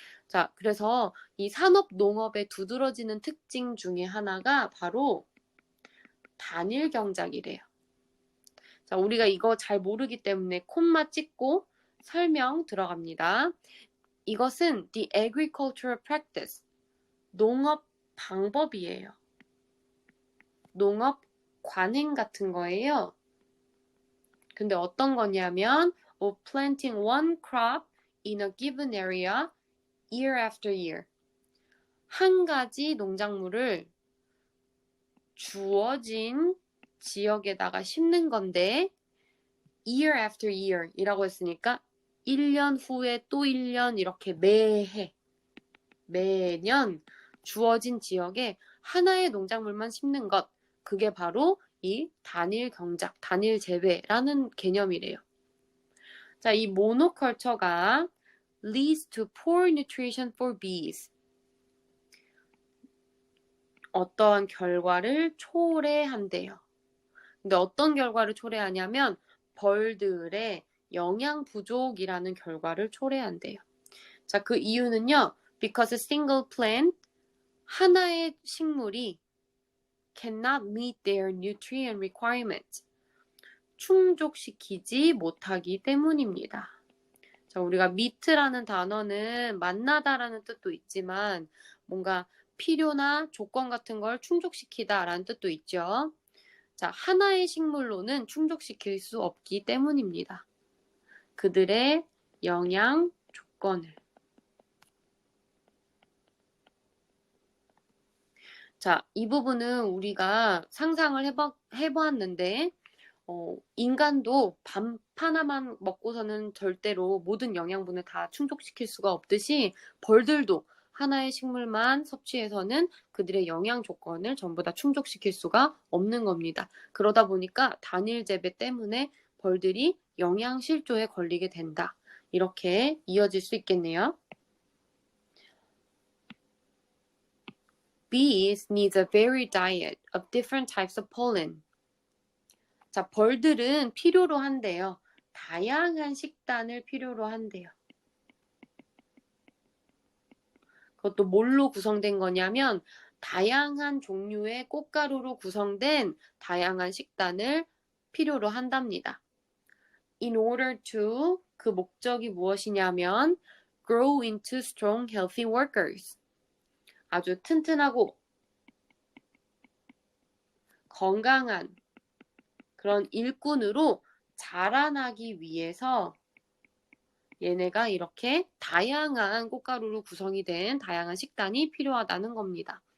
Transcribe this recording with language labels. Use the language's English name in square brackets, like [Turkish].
[Korean] 자, 그래서 이 산업 농업의 두드러지는 특징 중에 하나가 바로 단일 경작이래요. 자, 우리가 이거 잘 모르기 때문에 콤마 찍고 설명 들어갑니다. 이것은 [English] the agricultural practice, [Korean] 농업 방법이에요. 농업 관행 같은 거예요. 근데 어떤 거냐면 [English] of planting one crop in a given area year after year. [Korean] 한 가지 농작물을 주어진 지역에다가 심는 건데 [English] year after year [Korean] 이라고 했으니까 1년 후에 또 1년 이렇게 매년 주어진 지역에 하나의 농작물만 심는 것, 그게 바로 이 단일 경작, 단일 재배라는 개념이래요. 자, 이 모노컬처가 [English] leads to poor nutrition for bees. [Korean] 어떠한 결과를 초래한대요. 근데 어떤 결과를 초래하냐면 벌들의 영양 부족이라는 결과를 초래한대요. 자, 그 이유는요. [English] Because a single plant, [Korean] 하나의 식물이 [English] cannot meet their nutrient requirements. [Korean] 충족시키지 못하기 때문입니다. 자, 우리가 meet라는 단어는 만나다라는 뜻도 있지만 뭔가 필요나 조건 같은 걸 충족시키다라는 뜻도 있죠. 자, 하나의 식물로는 충족시킬 수 없기 때문입니다. 그들의 영양 조건을. 자, 이 부분은 우리가 상상을 해보았는데 인간도 밥 하나만 먹고서는 절대로 모든 영양분을 다 충족시킬 수가 없듯이 벌들도 하나의 식물만 섭취해서는 그들의 영양 조건을 전부 다 충족시킬 수가 없는 겁니다. 그러다 보니까 단일 재배 때문에 벌들이 영양 실조에 걸리게 된다. 이렇게 이어질 수 있겠네요. [English] Bees needs a varied diet of different types of pollen. [Korean] 자, 벌들은 필요로 한대요. 다양한 식단을 필요로 한대요. 그것도 뭘로 구성된 거냐면 다양한 종류의 꽃가루로 구성된 다양한 식단을 필요로 한답니다. [English] In order to, [Korean] 그 목적이 무엇이냐면 [English] grow into strong, healthy workers. [Korean] 아주 튼튼하고 건강한 그런 일꾼으로 자라나기 위해서 얘네가 이렇게 다양한 꽃가루로 구성이 된 다양한 식단이 필요하다는 겁니다.